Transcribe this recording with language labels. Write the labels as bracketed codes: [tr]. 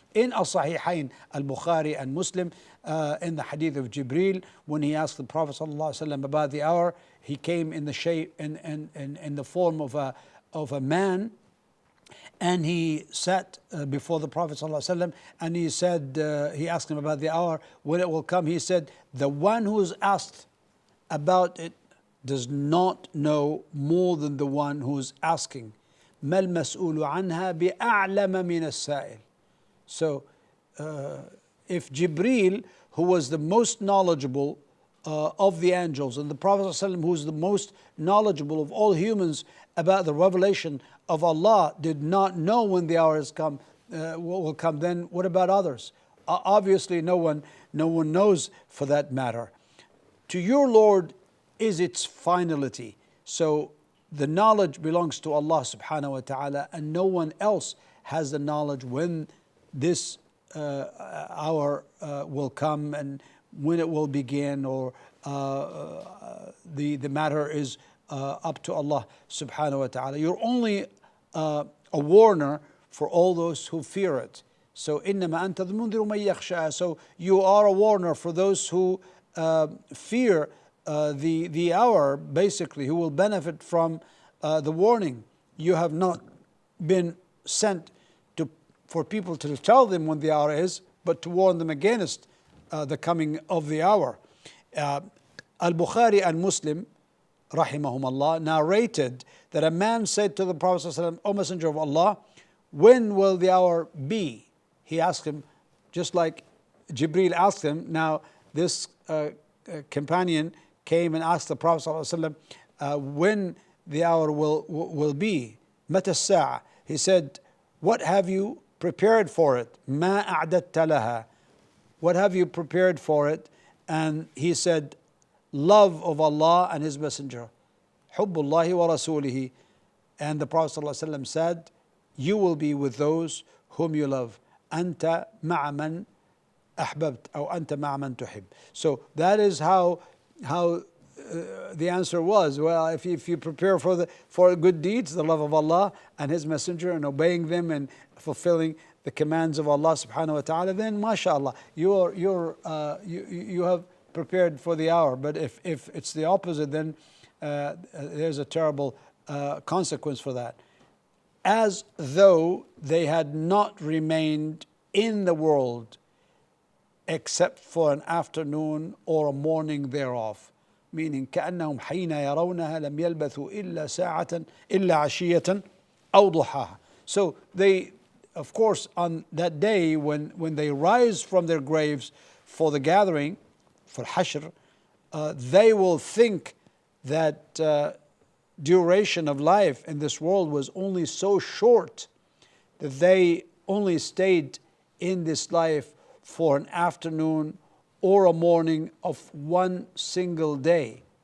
[en] In As-Sahihain, Al-Bukhari and Muslim, in the hadith of Jibril, when he asked the Prophet sallallahu alaihi wasallam about the hour, he came in the shape in the form of a man, and he sat before the Prophet ﷺ, and he said, he asked him about the hour, when it will come. He said, the one who is asked about it does not know more than the one who is asking. [ar] ما المسؤول عنها بأعلم من السائل. [en] So if Jibril, who was the most knowledgeable of the angels, and the Prophet ﷺ, who is the most knowledgeable of all humans about the revelation of Allah, did not know when the hour has come, will come, then what about others? Obviously no one knows for that matter. To your Lord is its finality. So the knowledge belongs to Allah subhanahu wa ta'ala, and no one else has the knowledge when this hour will come and when it will begin, or the matter is up to Allah subhanahu wa ta'ala. You're only a warner for all those who fear it. [ar] So إنما أنت المنذر من يخشى. [en] So you are a warner for those who fear the hour, basically, who will benefit from the warning. You have not been sent for people to tell them when the hour is, but to warn them against the coming of the hour. Al-Bukhari and Muslim, rahimahumullah, narrated that a man said to the Prophet ﷺ, O Messenger of Allah, when will the hour be? He asked him, just like Jibril asked him. Now this companion came and asked the Prophet ﷺ, when the hour will be. [ar] متى الساعة? [en] He said, what have you prepared for it? [ar] ما أعددت لها? [en] What have you prepared for it? And he said, love of Allah and His Messenger. [ar] حب الله ورسوله. [en] And the Prophet ﷺ said, you will be with those whom you love. [ar] أنت مع من أحببت أو أنت مع من تحب. [en] So that is how the answer was. Well, if you prepare for good deeds, the love of Allah and His Messenger, and obeying them and fulfilling the commands of Allah subhanahu wa ta'ala, then mashallah, you have prepared for the hour. But if it's the opposite, then there's a terrible consequence for that. As though they had not remained in the world except for an afternoon or a morning thereof. Meaning [ar] كأنهم حين يرونها لم يلبثوا إلا ساعة إلا عشية أو ضحاها. [en] So they, of course, on that day when they rise from their graves for the gathering, for Hashr, they will think that duration of life in this world was only so short that they only stayed in this life for an afternoon or a morning of one single day.